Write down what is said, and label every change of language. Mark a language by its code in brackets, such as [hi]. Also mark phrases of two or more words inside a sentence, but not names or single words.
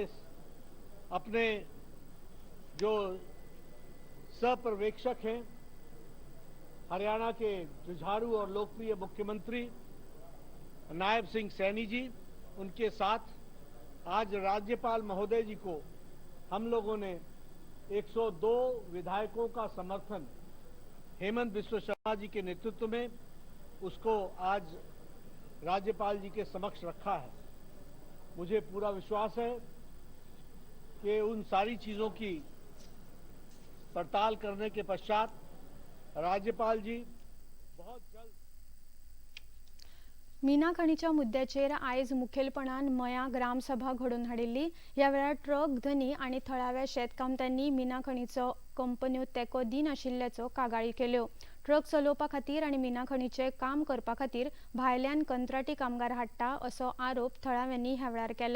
[hi] अपने जो सहपर्यवेक्षक हैं, हरियाणा के जुझारू और लोकप्रिय मुख्यमंत्री नायब सिंह सैनी जी, उनके साथ आज राज्यपाल महोदय जी को हम लोगों ने 102 विधायकों का समर्थन हेमंत बिस्व शर्मा जी के नेतृत्व में उसको आज राज्यपाल जी के समक्ष रखा है। मुझे पूरा विश्वास है कि उन सारी चीजों की पड़ताल करने के पश्चात राज्यपाल जी बहुत जल्द [kok] मीना खणीच्या मुद्द्याचेर आयज मुखेलपणान मया ग्रामसभा घडोवन हाडिल्ली। ह्या वेळार ट्रक धनी आणि थळाव्या शेतकामत्यांनी मीना खणीचो कंपन्यो तेको दिनाशिल्ल्याचो कागाळी केल्यो। ट्रक चलोवपा खातीर आणि मीना खणीचे काम करपा खातीर भायल्यान कंत्राटी कामगार हाडटा असो आरोप थळाव्यांनी ह्या वेळार केला।